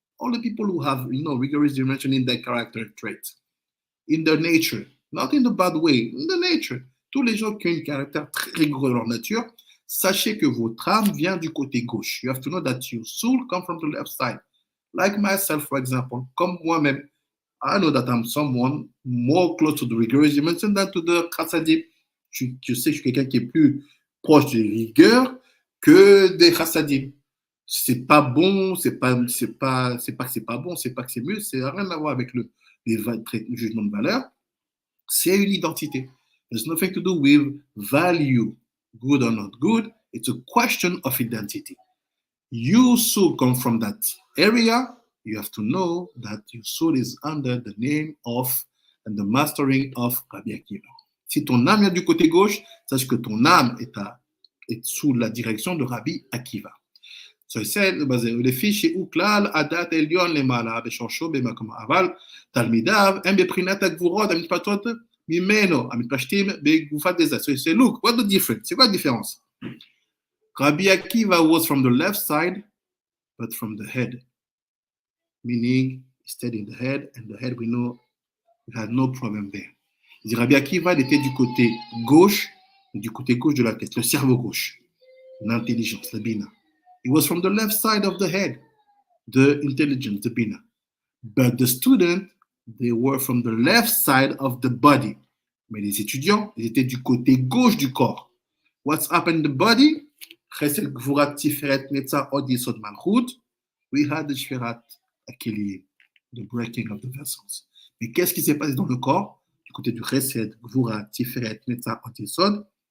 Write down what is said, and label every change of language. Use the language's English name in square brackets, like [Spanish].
[English] All the people who have, rigorous dimension in their character traits, in their nature, not in the bad way, in the nature. [French] Tous les gens qui ont un caractère très rigoureux dans leur nature, sachez que votre âme vient du côté gauche. [English] You have to know that your soul comes from the left side. Like myself, for example, [French] comme moi-même, [English] I know that I'm someone more close to the rigorous dimension than to the chassadim. [French] Je sais que je suis quelqu'un qui est plus proche des rigueurs que des chassadim. C'est pas bon, c'est pas que c'est pas bon, c'est pas que c'est mieux, c'est rien à voir avec le jugement de valeur. C'est une identité. [English] There's nothing to do with value, good or not good. It's a question of identity. Your soul comes from that area. You have to know that your soul is under the name of and the mastering of Rabbi Akiva. [French] Si ton âme vient du côté gauche, sache que ton âme est sous la direction de Rabbi Akiva. [English] So he said, [Hebrew] לפי שהוא כלל הדת העליון למעלה בשורשו במקום אבל תלמידיו הם בבחינת הגבורות המתפתות ממנו, המתפשטים בגופת דזה. [English] So he said, look, what's the difference? [French] C'est quoi la différence? [English] Rabbi Akiva was from the left side, but from the head. Meaning, he stayed in the head, and the head we know we had no problem there. [French] Il dit, Rabbi Akiva, il était du côté gauche de la tête, le cerveau gauche, l'intelligence, le bina. [English] He was from the left side of the head, the intelligence, the bina. But the student, they were from the left side of the body. [French] Mais les étudiants, ils étaient du côté gauche du corps. [English] What's happened in the body? Chesed Gvurat Tiferet Netzah Od Yesod Malchut. We had the Sefirat HaOmer, the breaking of the vessels. [French] Mais qu'est-ce qui s'est passé dans le corps? Du côté du Chesed Gvurat Tiferet Netzah Od Yesod,